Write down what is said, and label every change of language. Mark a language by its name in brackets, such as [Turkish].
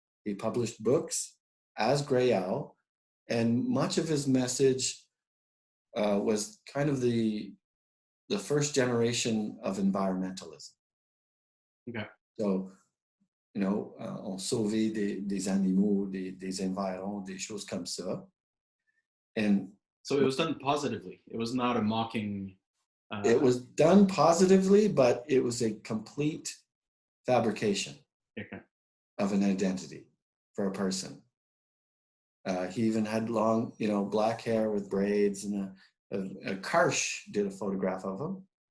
[English] He published books as Grey Owl, and much of his message was kind of the first generation of environmentalism. Okay. [French] So, on sauvait des animaux, des environs, des choses comme ça. [English] And so it was done positively. It was not a mocking. It was done positively, but it was a complete fabrication of an identity for a person. He even had long, black hair with braids, and a Karsh did a photograph of him.